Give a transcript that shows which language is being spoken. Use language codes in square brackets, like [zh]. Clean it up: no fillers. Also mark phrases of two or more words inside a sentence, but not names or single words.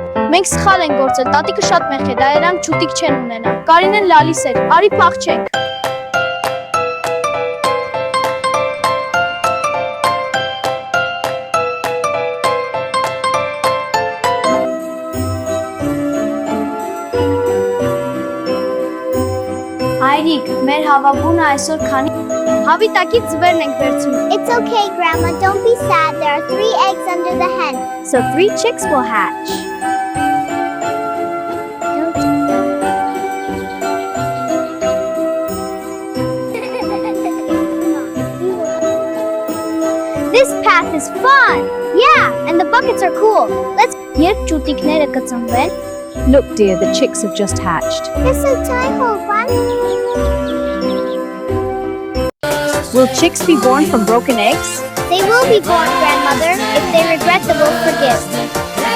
[hy] Մենք սխալ ենք գործել, տատիկը շատ մեղք է, դա երանք չուտիկ չեն ունենա։ Կարինեն լալիս էր, արի փախչենք։ Հայրիկ, մեր հավաբունը այսօր քանի հավի տակից ձվերն ենք վերցնում։ [en] It's okay, Grandma. Don't be sad. There are 3 eggs under the hen. So 3 chicks will hatch. This path is fun. Yeah, and the buckets are cool. Let's. [hy] Երբ ճուտիկները կծնվեն, [en] Look, dear, the chicks have just hatched. It's so joyful fun. Will chicks be born from broken eggs? They will be born, Grandmother. If they regret, the will forgive.